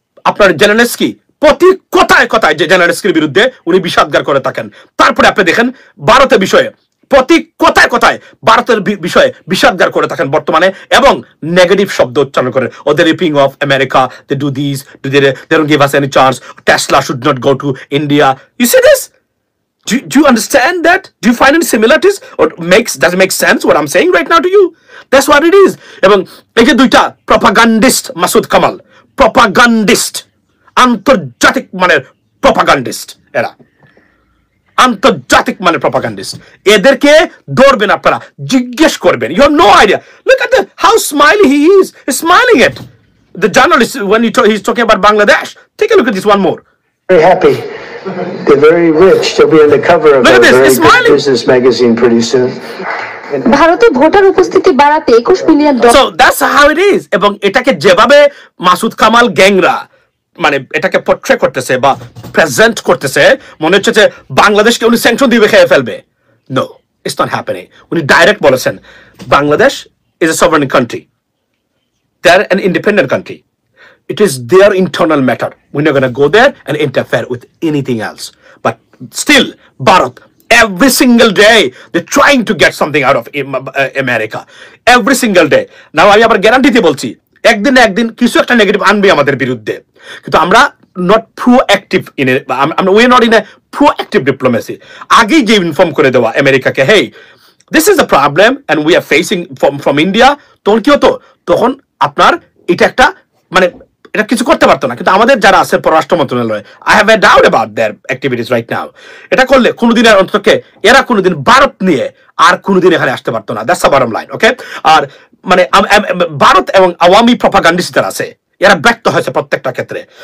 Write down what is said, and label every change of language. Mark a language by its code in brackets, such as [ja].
[bn] আপনার জেলেনস্কি প্রতি কথায় কথায় যে জেলেনস্কির বিরুদ্ধে উনি বিষাদগার করে থাকেন। তারপরে আপনি দেখেন ভারতের বিষয়ে প্রতি কথায় কথায় ভারতের বিষয়ে বিষাদগার করে থাকেন বর্তমানে, এবং নেগেটিভ শব্দ উচ্চারণ করে, [en] Oh they ripping off America, they do this, they don't give us any chance, Tesla should not go to India. You see this? Do you understand that? Do you find any similarities, or does it make sense what I'm saying right now to you? That's what it is. [bn] এবং এই যে 2টা propagandist, Masud Kamal propagandist, আন্তর্জাতিক মানের propagandist, এরা আন্তর্জাতিক মানের propagandist. এদেরকে ধরবেন আপনারা, জিজ্ঞেস করবেন। [en] You have no idea. Look at how smiley he is, smiling at the journalist when he's talking about Bangladesh. Take a look at this one more. Very happy. They're very rich. They'll be on the cover of a very good business magazine pretty soon. [bn] ভারতে voter উপস্থিতি বাড়াতে 21 million [en] Dollar. So that's how it is. [bn] এবং এটাকে যেভাবে মাসুদ কামাল গ্যাংরা মানে এটাকে portray করতেছে বা প্রেজেন্ট করতেছে, মনে হচ্ছে যে বাংলাদেশকে উনি স্যাংশন দিয়ে খেয়ে ফেলবে। [en] No, it's not happening. [bn] উনি ডাইরেক্ট বলেছেন [en] Bangladesh is a sovereign country, they are an independent country. It is their internal matter. We're not going to go there and interfere with anything else. But still, Bharat, every single day, they're trying to get something out of America. Every single day. [bn] Now, আমি আবার গ্যারান্টিতে বলছি, একদিন না একদিন কিছু একটা negative আনবে আমাদের বিরুদ্ধে। কিন্তু আমরা [en] not proactive in it. We're not in a proactive diplomacy. [bn] আগেই যে ইনফর্ম করে দেওয়া আমেরিকাকে, [en] hey, this is a problem and we are facing from India. [bn] তখন কি হতো? তখন আপনার এটা একটা মানে এটা কিছু করতে পারতো না। কিন্তু আমাদের যারা আছে পররাষ্ট্র মন্ত্রণালয়, [en] I have a doubt about their activities right now. [bn] এটা করলে কোনোদিন আর অন্তত এরা কোনোদিন ভারত নিয়ে আর কোনোদিন এখানে আসতে পারতো না। [en] That's the bottom line, okay? [bn] আর মানে ভারত এবং আওয়ামী প্রপাগান্ডিস্ট যারা আছে, এরা ব্যর্থ হয়েছে প্রত্যেকটা ক্ষেত্রে।